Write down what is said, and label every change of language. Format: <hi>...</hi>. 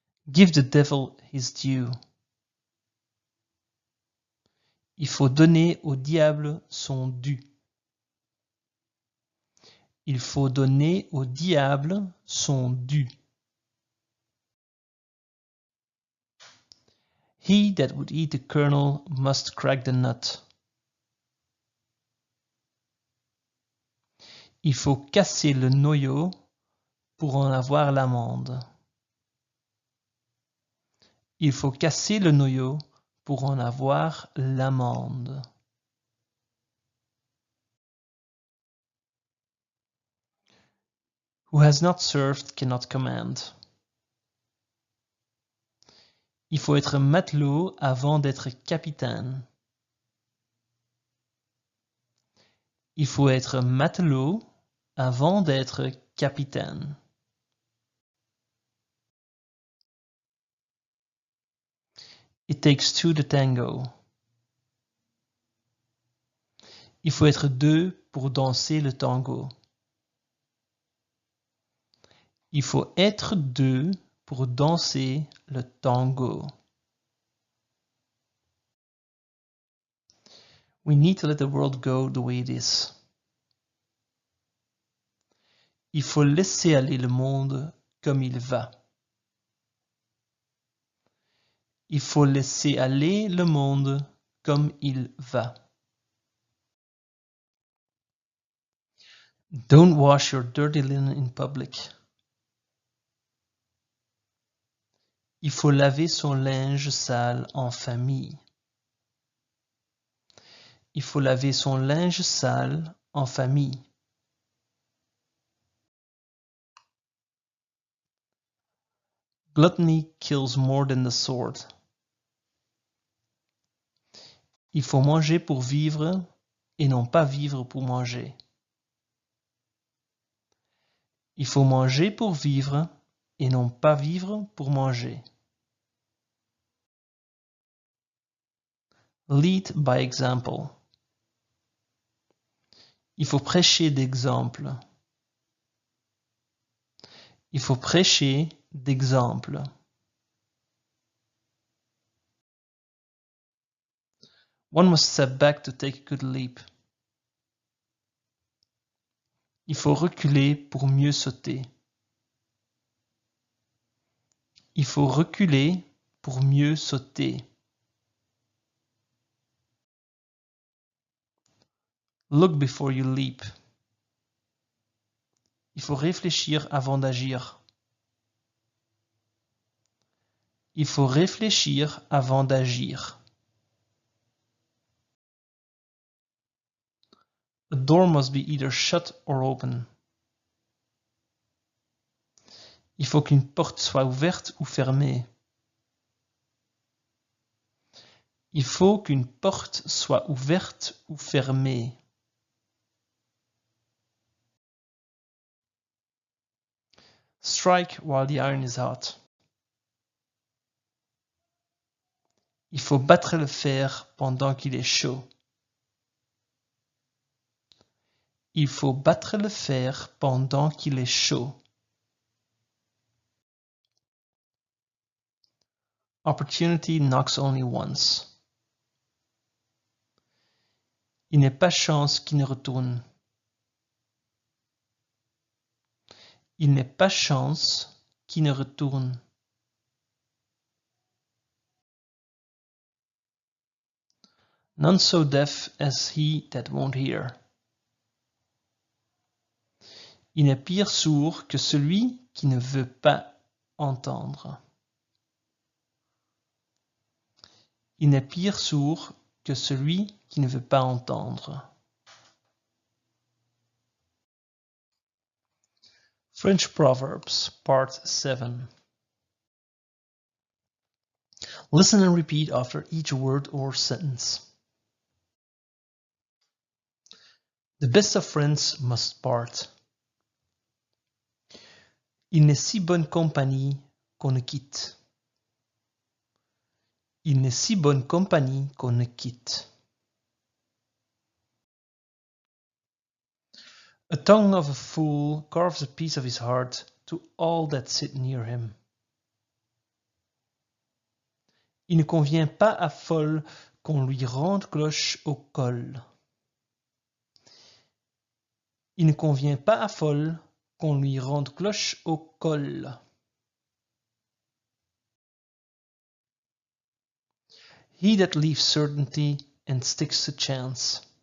<en>Give the devil his due.</en> <fr>Il faut donner au diable son dû. Il faut donner au diable son dû.</fr> <en>He that would eat the kernel must crack the nut.</en> <fr>Il faut casser le noyau pour en avoir l'amande. Il faut casser le noyau pour en avoir l'amande.</fr> <en>Who has not served cannot command.</en> <fr>Il faut être matelot avant d'être capitaine. Il faut être matelot avant d'être capitaine.</fr> <en>It takes two to tango.</en> <fr>Il faut être deux pour danser le tango. Il faut être deux pour danser le tango.</fr> <en>We need to let the world go the way it is.</en> <fr>Il faut laisser aller le monde comme il va. Il faut laisser aller le monde comme il va.</fr> <en>Don't wash your dirty linen in public.</en> <fr>Il faut laver son linge sale en famille. Il faut laver son linge sale en famille.</fr> <en>Gluttony kills more than the sword.</en> <fr>Il faut manger pour vivre et non pas vivre pour manger. Il faut manger pour vivre et non pas vivre pour manger.</fr> <en>Lead by example.</en> <fr>Il faut prêcher d'exemple. Il faut prêcher d'exemple.</fr> <en>One must step back to take a good leap.</en> <fr>Il faut reculer pour mieux sauter. Il faut reculer pour mieux sauter.</fr> <en>Look before you leap.</en> <fr>Il faut réfléchir avant d'agir. Il faut réfléchir avant d'agir.</fr> <en>A door must be either shut or open.</en> <fr>Il faut qu'une porte soit ouverte ou fermée. Il faut qu'une porte soit ouverte ou fermée.</fr> <en>Strike while the iron is hot.</en> <fr>Il faut battre le fer pendant qu'il est chaud. Il faut battre le fer pendant qu'il est chaud.</fr> <en>Opportunity knocks only once.</en> <fr>Il n'est pas chance qui ne retourne. Il n'est pas chance qui ne retourne.</fr> <en>None so deaf as he that won't hear.</en> <fr>Il n'est pire sourd que celui qui ne veut pas entendre. Il n'est pire sourd que celui qui ne veut pas entendre.</fr> <en>French Proverbs, Part 7. Listen and repeat after each word or sentence. The best of friends must part.</en> <fr>Il n'est si bonne compagnie qu'on ne quitte. Il n'est si bonne compagnie qu'on ne quitte.</fr> <en>A tongue of a fool carves a piece of his heart to all that sit near him.</en> <fr>Il ne convient pas à folle qu'on lui rende cloche au col. Il ne convient pas à folle qu'on lui rende cloche au col.</fr> <en>He that leaves certainty and sticks to chance.</en>